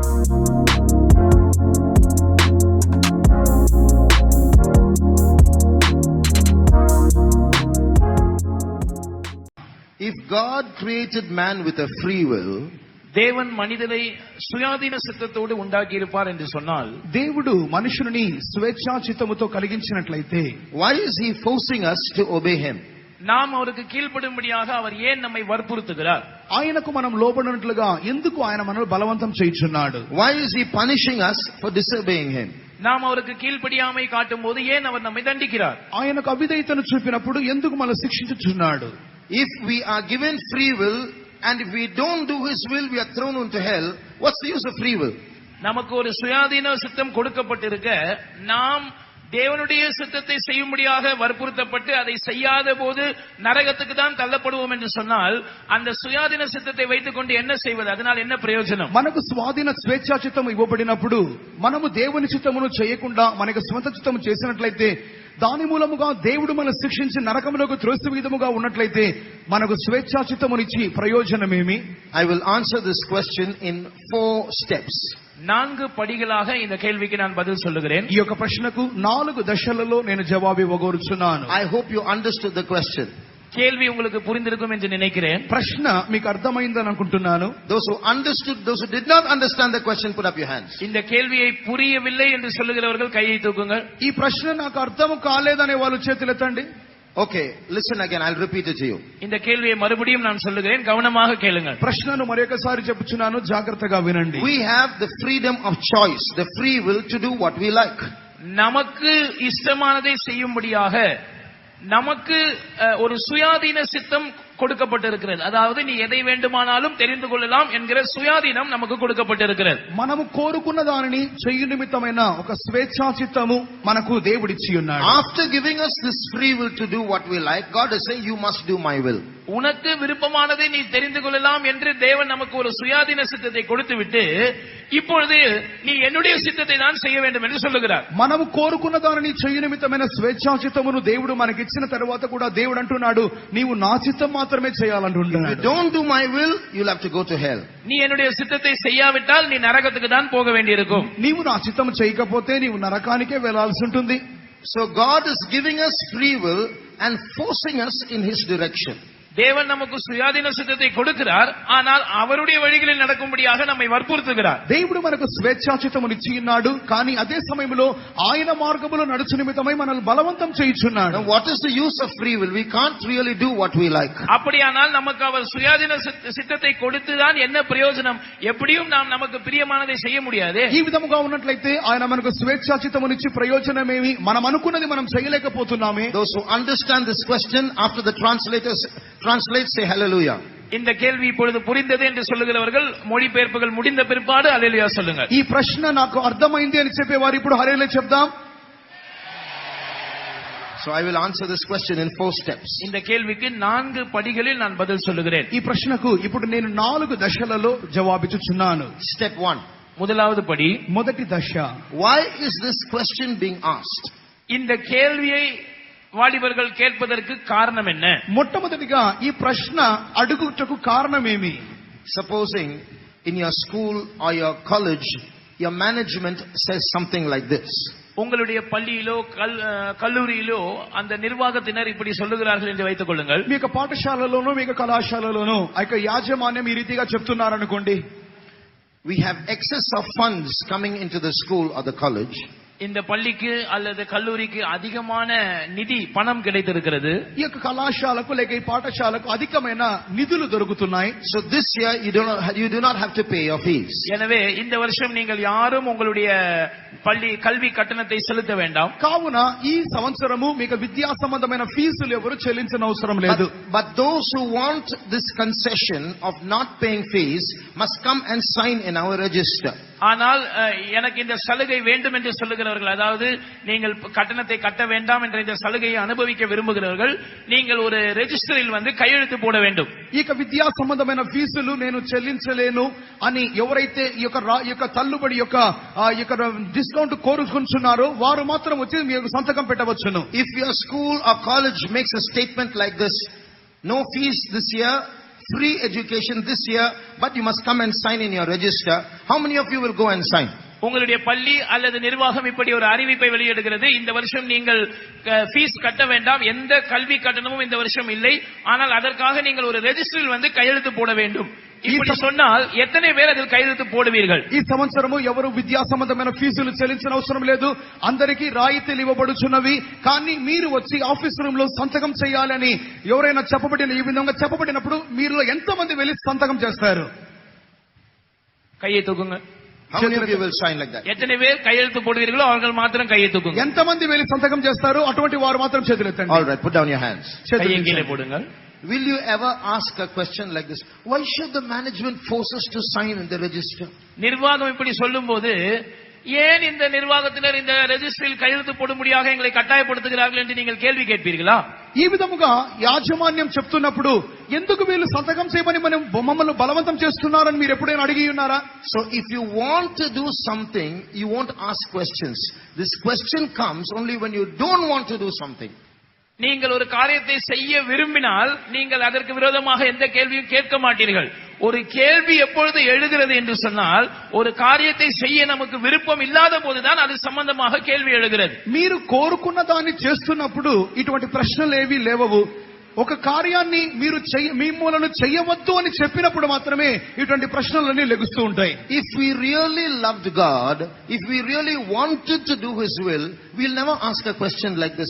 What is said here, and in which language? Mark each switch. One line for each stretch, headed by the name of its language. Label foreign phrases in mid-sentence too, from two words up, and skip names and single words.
English: If God created man with a free will,
Tamil: தேவன் மனிதனை சுயாதீன சித்தத்தோடு உண்டாக்கி இருப்பார் என்று சொன்னால்,
Telugu: దేవుడు మనుషుని స్వేచ్ఛా చిత్తముతో కలిగించినట్లయితే
English: why is he forcing us to obey him?
Tamil: நாம் அவருக்கு கீழ்ப்படியும்படியாக அவர் ஏன் நம்மை வற்புறுத்துகிறார்?
Telugu: ఆయనకు మనం లోబడినట్లుగా ఎందుకు ఆయన మనల్ని బలవంతం చేయుచున్నాడు?
English: Why is he punishing us for disobeying him?
Tamil: நாம் அவருக்கு கீழ்ப்படியாமை காட்டும் போது ஏன் அவர் நம்மை தண்டிக்கிறார்?
Telugu: ఆయనకు అవిధేయతను చూపినప్పుడు ఎందుకు మనల్ని శిక్షించుచున్నాడు?
English: If we are given free will and if we don't do his will, we are thrown into hell. What's the use of free will?
Tamil: நமக்கு ஒரு சுயாதீன சித்தம் கொடுக்கப்பட்டிருக்க, நாம் தேவனுடைய சித்தத்தை செய்யும்படியாக வற்புறுத்தப்பட்டு அதை செய்யாத போது நரகத்துக்கு தான் தள்ளப்படுவோம் என்று சொன்னால், அந்த சுயாதீன சித்தத்தை வைத்துக் கொண்டு என்ன செய்வது? அதனால் என்ன பிரயோஜனம்?
Telugu: మనకు స్వాధీన స్వేచ్ఛా చిత్తం ఇవ్వబడినప్పుడు మనము దేవుని చిత్తమును చేయకుండా మనకు స్వంత చిత్తము చేసినట్లయితే, దాని మూలముగా దేవుడు మనల్ని శిక్షించి నరకములోకి త్రోసి విధముగా ఉన్నట్లయితే మనకు స్వేచ్ఛా చిత్తమునిచ్చి ప్రయోజనమేమి?
English: I will answer this question in 4 steps.
Tamil: 4 படிகளாக இந்த கேள்விக்கு நான் பதில் சொல்லுகிறேன்.
Telugu: ఈ యొక్క ప్రశ్నకు 4 దశలలో నేను జవాబు ఇవ్వగోరుచున్నాను.
English: I hope you understood the question.
Tamil: கேள்வி உங்களுக்கு புரிந்திருக்கும் என்று நினைக்கிறேன்.
Telugu: ప్రశ్న మీకు అర్థమైందని అనుకుంటున్నాను.
English: Those who understood, those who did not understand the question, put up your hands.
Tamil: இந்த கேள்வியை புரியவில்லை என்று சொல்லுகிறவர்கள் கையை தூக்குங்கள்.
Telugu: ఈ ప్రశ్న నాకు అర్థం కాలేదనే వాళ్ళు చేతులెత్తండి.
English: Okay, listen again, I'll repeat it to you.
Tamil: இந்த கேள்வியை மறுபடியும் நான் சொல்லுகிறேன், கவனமாக கேளுங்கள்.
Telugu: ప్రశ్నను మరొకసారి చెప్పుచున్నాను, జాగ్రత్తగా వినండి.
English: We have the freedom of choice, the free will to do what we like.
Tamil: நமக்கு இஷ்டமானதை செய்யும்படியாக நமக்கு ஒரு சுயாதீன சித்தம் கொடுக்கப்பட்டிருக்கிறது. அதாவது நீ எதை வேண்டுமானாலும் தெரிந்து கொள்ளலாம் என்கிற சுயாதீனம் நமக்கு கொடுக்கப்பட்டிருக்கிறது.
Telugu: మనము కోరుకున్న దానిని చేయు నిమిత్తమైన ఒక స్వేచ్ఛా చిత్తము మనకు దేవుడిచ్చి ఉన్నాడు.
English: After giving us this free will to do what we like, God is saying you must do my will.
Tamil: உனக்கு விருப்பமானதை நீ தெரிந்து கொள்ளலாம் என்று தேவன் நமக்கு ஒரு சுயாதீன சித்தத்தை கொடுத்துவிட்டு, இப்பொழுது நீ என்னுடைய சித்தத்தை தான் செய்ய வேண்டும் என்று சொல்லுகிறார்.
Telugu: మనము కోరుకున్న దానిని చేయు నిమిత్తమైన స్వేచ్ఛా చిత్తమును దేవుడు మనకి ఇచ్చిన తర్వాత కూడా దేవుడు అంటున్నాడు, నీవు నా చిత్తం మాత్రమే చేయాలంటున్నాడు.
English: If you don't do my will, you'll have to go to hell.
Tamil: நீ என்னுடைய சித்தத்தை செய்யாவிட்டால் நீ நரகத்துக்கு தான் போக வேண்டியிருக்கும்.
Telugu: నీవు నా చిత్తం చేయకపోతే నీవు నరకానికే వెళ్లాల్సి ఉంటుంది.
English: So God is giving us free will and forcing us in his direction.
Tamil: தேவன் நமக்கு சுயாதீன சித்தத்தை கொடுக்கிறார், ஆனால் அவருடைய வழிகளில் நடக்கும்படியாக நம்மை வற்புறுத்துகிறார்.
Telugu: దేవుడు మనకు స్వేచ్ఛా చిత్తమును ఇచ్చి ఉన్నాడు, కానీ అదే సమయంలో ఆయన మార్గములో నడుచు నిమిత్తమై మనల్ని బలవంతం చేయుచున్నాడు.
English: Now what is the use of free will? We can't really do what we like.
Tamil: அப்படியானால் நமக்கு அவர் சுயாதீன சித்தத்தை கொடுத்துதான் என்ன பிரயோஜனம்? எப்படியும் நாம் நமக்கு பிரியமானதை செய்ய முடியாது.
Telugu: ఈ విధముగా ఉన్నట్లయితే ఆయన మనకు స్వేచ్ఛా చిత్తమునిచ్చి ప్రయోజనమేమి? మనం అనుకున్నది మనం చేయలేకపోతున్నామే.
English: Those who understand this question, after the translators translate, say hallelujah.
Tamil: இந்த கேள்வி இப்பொழுது புரிந்தது என்று சொல்லுகிறவர்கள் மொழிபெயர்ப்புகள் முடிந்த பிற்பாடு ஹல்லேலூயா சொல்லுங்க.
Telugu: ఈ ప్రశ్న నాకు అర్థమైంది అని చెప్పేవారు ఇప్పుడు హల్లెలూయా చెప్దాం.
English: So I will answer this question in 4 steps.
Tamil: இந்த கேள்விக்கு 4 படிகளில் நான் பதில் சொல்லுகிறேன்.
Telugu: ఈ ప్రశ్నకు ఇప్పుడు నేను 4 దశలలో జవాబిచ్చుచున్నాను.
English: Step 1.
Tamil: முதலாவது படி,
Telugu: మొదటి దశ,
English: why is this question being asked?
Tamil: இந்த கேள்வியை వాలిబர்கள் கேட்பதற்கு காரணம் என்ன?
Telugu: మొట్టమొదటిగా ఈ ప్రశ్న అడుగుటకు కారణమేమి?
English: Supposing in your school or your college, your management says something like this.
Tamil: உங்களுடைய பள்ளியிலோ கல்லூரியிலோ அந்த நிர்வாகத்தினர் இப்படி சொல்லுகிறார்கள் என்று வைத்துக் கொள்ளுங்கள்.
Telugu: మీ పాఠశాలలోనూ మీ కళాశాలలోనూ ఆ యాజమాన్యం ఈ రీతిగా చెప్తున్నారనుకోండి.
English: We have excess of funds coming into the school or the college.
Tamil: இந்த பள்ளிக்கு அல்லது கல்லூரிக்கு அதிகமான நிதி பணம் கிடைத்திருக்கிறது.
Telugu: ఈ యొక్క కళాశాలకు లేక ఈ పాఠశాలకు అధికమైన నిధులు దొరుకుతున్నాయి.
English: So this year you do not have to pay your fees.
Tamil: எனவே இந்த வருஷம் நீங்கள் யாரும் உங்களுடைய பள்ளி கல்வி கட்டணத்தை செலுத்த வேண்டாம்.
Telugu: కావున ఈ సంవత్సరము మీకు విద్యా సంబంధమైన ఫీజులు ఎవరు చెల్లించనవసరం అవసరం లేదు.
English: But those who want this concession of not paying fees must come and sign in our register.
Tamil: ஆனால் எனக்கு இந்த சலுகை வேண்டும் என்று சொல்லுகிறவர்கள், அதாவது நீங்கள் கட்டணத்தை கட்ட வேண்டாம் என்ற இந்த சலுகையை அனுபவிக்க விரும்புகிறவர்கள், நீங்கள் ஒரு ரெஜிஸ்டரில் வந்து கையெழுத்து போட வேண்டும்.
Telugu: ఈ విద్యా సంబంధమైన ఫీజులు నేను చెల్లించలేను అని ఎవరైతే ఈ యొక్క తల్లుబడి యొక్క డిస్కౌంట్ కోరుకుంటున్నారో వారు మాత్రం వచ్చి మీకు సంతకం పెట్టవచ్చును.
English: If your school or college makes a statement like this, no fees this year, free education this year, but you must come and sign in your register. How many of you will go and sign?
Tamil: உங்களுடைய பள்ளி அல்லது நிர்வாகம் இப்படி ஒரு அறிவிப்பை வெளியிடுகிறது, இந்த வருஷம் நீங்கள் ஃபீஸ் கட்ட வேண்டாம், எந்த கல்வி கட்டணமும் இந்த வருஷம் இல்லை, ஆனால் அதற்காக நீங்கள் ஒரு ரெஜிஸ்டரில் வந்து கையெழுத்து போட வேண்டும். இப்படி சொன்னால் எத்தனை பேர் அதில் கையெழுத்து போடுவீர்கள்?
Telugu: ఈ సంవత్సరము ఎవరు విద్యా సంబంధమైన ఫీజులు చెల్లించిన అవసరం లేదు, అందరికీ రాయితీలు ఇవ్వబడుచున్నవి. కానీ మీరు వచ్చి
English: office room
Telugu: లో సంతకం చేయాలని ఎవరైనా చెప్పబడిన ఈ విధంగా చెప్పబడినప్పుడు మీరు ఎంతమంది వెళ్ళి సంతకం చేస్తారు?
Tamil: கையை தூக்குங்க.
English: How many of you will sign like that?
Tamil: எத்தனை பேர் கையெழுத்து போடுவீர்களோ அவர்கள் மாத்திரம் கையை தூக்குங்க.
Telugu: ఎంతమంది వెళ్ళి సంతకం చేస్తారు? అటువంటి వారు మాత్రం చేతులెత్తండి.
English: All right, put down your hands.
Tamil: கையை கீழே போடுங்க.
English: Will you ever ask a question like this? Why should the management force us to sign in the register?
Tamil: நிர்வாகம் இப்படி சொல்லும்போது ஏன் இந்த நிர்வாகத்தினர் இந்த ரெஜிஸ்டரில் கையெழுத்து போடும்படியாக எங்களை கட்டாயப்படுத்துகிறார்கள் என்று நீங்கள் கேள்வி கேட்பீர்களா?
Telugu: ఈ విధముగా యాజమాన్యం చెప్తున్నప్పుడు ఎందుకు వీళ్ళు సంతకం చేయమని మమ్మల్ని బలవంతం చేస్తున్నారని మీరు ఎప్పుడైనా అడిగి ఉన్నారా?
English: So if you want to do something, you won't ask questions. This question comes only when you don't want to do something.
Tamil: நீங்கள் ஒரு காரியத்தை செய்ய விரும்பினால் நீங்கள் அதற்கு விரோதமாக எந்த கேள்வியும் கேட்க மாட்டீர்கள். ஒரு கேள்வி எப்பொழுது எழுகிறது என்று சொன்னால் ஒரு காரியத்தை செய்ய நமக்கு விருப்பம் இல்லாத போதுதான் அது சம்பந்தமாக கேள்வி எழுகிறது.
Telugu: మీరు కోరుకున్న దాన్ని చేస్తున్నప్పుడు ఇటువంటి ప్రశ్నలు ఏవీ లేవవు. ఒక కార్యాన్ని మీరు మిమ్మల్ని చేయవద్దు అని చెప్పినప్పుడు మాత్రమే ఇటువంటి ప్రశ్నలన్నీ లెగుస్తూ ఉంటాయి.
English: If we really loved God, if we really wanted to do His will, we'll never ask a question like this.